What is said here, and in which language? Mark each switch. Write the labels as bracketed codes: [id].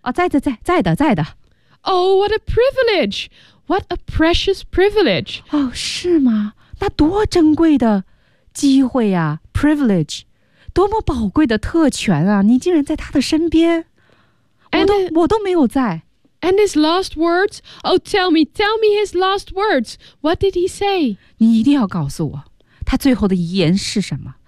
[zh] 在的。 [en] Oh, what a privilege. What a precious privilege. [zh] 是吗那多珍贵的机会啊 privilege. 多么宝贵的特权啊你竟然在他的身边。我都没有在。 [en] And his last words? Oh, tell me his last words. What did he say? [zh] 你一定要告诉我，他最后的遗言是什么？